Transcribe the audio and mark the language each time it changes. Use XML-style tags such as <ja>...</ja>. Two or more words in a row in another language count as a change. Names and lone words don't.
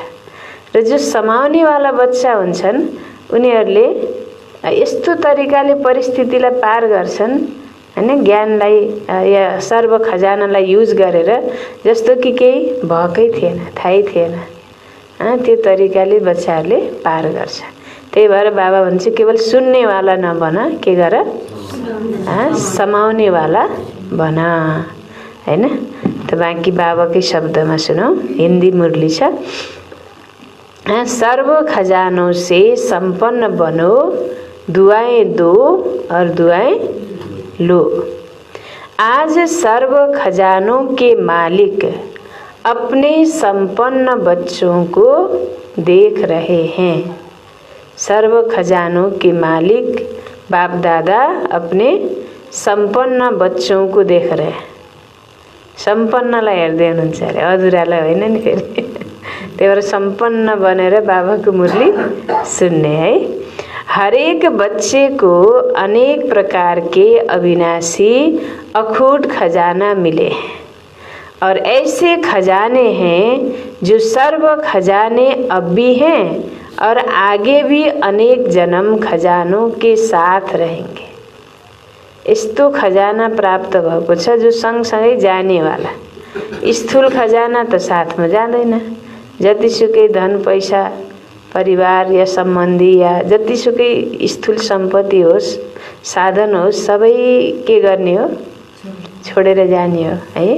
<ne>र जो समाउनेवाला बच्चा हुन्छन् उनीहरूले यस्तो तरिकाले परिस्थितिलाई पार गर्छन् हैन, ज्ञानलाई या सर्व खजानालाई युज गरेर, जस्तो कि केही भएकै थिएन, थाहै थिएन, त्यो तरिकाले बच्चाहरूले पार गर्छ। त्यही भएर बाबा भन्छ केवल सुन्नेवाला नबन, के गर, समाउनेवाला बन हैन। त बाँकी बाबाकै शब्दमा सुनौ, हिन्दी मुरली छ।</ne> <hi>सर्व खजानों से संपन्न बनो, दुआएं दो और दुआएं लो। आज सर्व खजानों के मालिक अपने संपन्न बच्चों को देख रहे हैं। सर्व खजानों के मालिक बाप दादा अपने संपन्न बच्चों को देख रहे हैं।</hi> <ne>सम्पन्नलाई हेर्दै हुनुहुन्छ अरे, अधुरालाई होइन नि फेरि। त्यही भएर सम्पन्न बनेर बाबाको मुरली सुन्ने है।</ne> <hi>हरेक बच्चे को अनेक प्रकार के अविनाशी अखूट खजाना मिले हैं और ऐसे खजाने हैं जो सर्व खजाने अब भी हैं और आगे भी अनेक जन्म खजानों के साथ रहेंगे।</hi> <ne>यस्तो खजाना प्राप्त भएको छ जो सँगसँगै जानेवाला। स्थूल खजाना त साथमा जाँदैन। जतिसुकै धन पैसा परिवार या सम्बन्धी या जतिसुकै स्थूल सम्पत्ति होस्, साधन होस्, सबै के गर्ने हो, छोडेर जाने हो है।</ne>